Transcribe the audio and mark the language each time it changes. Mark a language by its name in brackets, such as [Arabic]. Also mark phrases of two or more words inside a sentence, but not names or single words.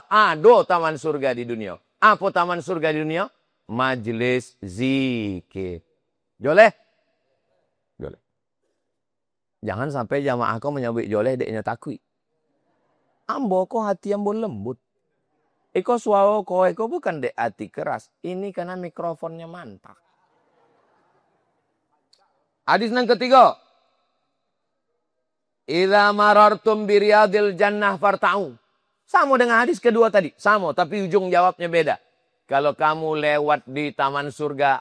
[Indonesian] Ada taman surga di dunia. Apa taman surga di dunia? Majlis zikir. [Minangkabau] Joleh? Joleh. [Indonesian] Jangan sampai jamaah kau menyebut [Minangkabau] joleh deknya takui. Ambo kau hati ambo lembut. Iko suara kau bukan dek hati keras. [Indonesian] Ini karena mikrofonnya mantap. Hadis yang ketiga. [Arabic] إذا مررتم برياض الجنة فارتعوا. [Indonesian] Sama dengan hadis kedua tadi. Sama, tapi ujung jawabnya beda. Kalau kamu lewat di taman surga.